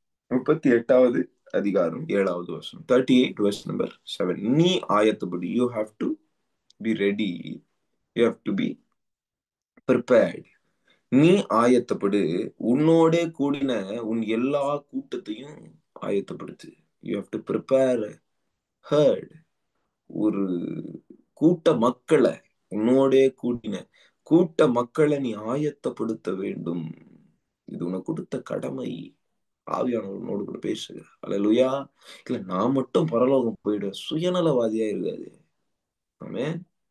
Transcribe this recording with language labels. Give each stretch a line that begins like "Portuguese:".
Tamil: 38வது அதிகாரம் 7வது வசனம்.
English: 38 verse number 7.
Tamil: நீ ஆயத்தப்படு.
English: You have to be ready. You have to be prepared.
Tamil: நீ ஆயத்தப்படு, உன்னோட கூடின உன் எல்லா கூட்டத்தையும் ஆயத்தப்படுத்து.
English: You have to prepare herd.
Tamil: ஒரு கூட்ட மக்களை, உன்னோட கூடின கூட்ட மக்களை நீ ஆயத்தப்படுத்த வேண்டும். இது உனக்கு கொடுத்த கடமை. ஆவியானவர்களோடு கூட பேசுங்க. அல்லேலூயா. இல்ல நான் மட்டும் பரலோகம் போயிட சுயநலவாதியா இருக்காது. ஆமென்.